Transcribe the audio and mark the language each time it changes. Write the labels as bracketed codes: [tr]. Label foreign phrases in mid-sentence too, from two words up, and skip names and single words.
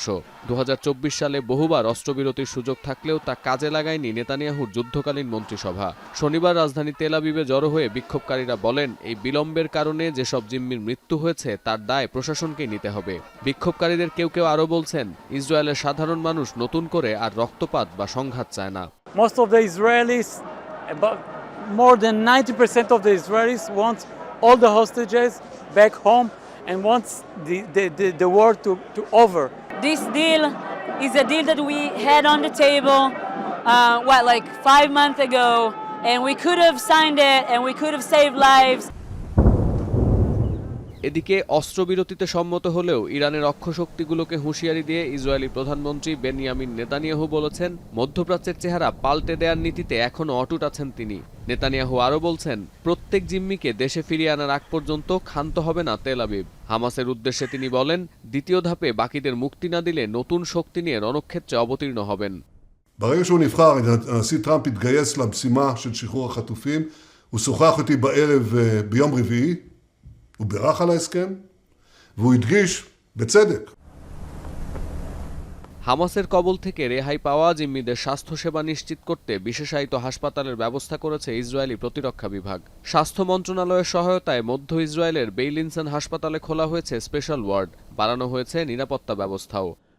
[bn] 2024 সালে বহুবার অস্ত্রবিরতির সুযোগ থাকলেও তা কাজে লাগায়নি নেতানিয়াহুর যুদ্ধকালীন মন্ত্রিসভা। শনিবার রাজধানী তেল আবিবে জড়ো হয়ে বিক্ষোভকারীরা বলেন, এই বিলম্বের কারণে যেসব জিম্মির মৃত্যু হয়েছে তার দায় প্রশাসনকেই নিতে হবে। বিক্ষোভকারীদের কেউ কেউ আরও বলছেন, ইসরায়েলের সাধারণ মানুষ নতুন করে আর রক্তপাত বা সংঘাত চায় না। [en] Most of the Israelis, more than 90% of the Israelis want all the hostages back home and wants the war to over. This deal is a deal that we had on the table, like 5 months ago, and we could have signed it and we could have saved lives. [bn] এদিকে অস্ত্রবিরতিতে সম্মত হলেও ইরানের অক্ষশক্তিগুলোকে হুঁশিয়ারি দিয়ে ইসরায়েলি প্রধানমন্ত্রী বেনিয়ামিন নেতানিয়াহু বলেছেন, মধ্যপ্রাচ্যের চেহারা পাল্টে দেওয়ার নীতিতে এখনও অটুট আছেন তিনি। নেতানিয়াহু আরও বলছেন, প্রত্যেক জিম্মিকে দেশে ফিরিয়ে আনার আগ পর্যন্ত ক্ষান্ত হবে না তেল আবিব। হামাসের উদ্দেশ্যে তিনি বলেন, দ্বিতীয় ধাপে বাকিদের মুক্তি না দিলে নতুন শক্তি নিয়ে রণক্ষেত্রে অবতীর্ণ হবেন। [he] ברגע שהוא נבחר, הנשיא טראמפ התגייס למשימה של שחרור החטופים. הוא שוחח איתי בערב ביום רביעי. הוא בירך על ההסכם, והוא הדגיש בצדק. [bn] হামাসের কবল থেকে রেহাই পাওয়া জিম্মিদের স্বাস্থ্যসেবা নিশ্চিত করতে বিশেষায়িত হাসপাতালের ব্যবস্থা করেছে ইসরায়েলি প্রতিরক্ষা বিভাগ। স্বাস্থ্য মন্ত্রণালয়ের সহায়তায় মধ্য ইসরায়েলের বেইলিনসন হাসপাতালে খোলা হয়েছে স্পেশাল ওয়ার্ড, বাড়ানো হয়েছে নিরাপত্তা ব্যবস্থাও।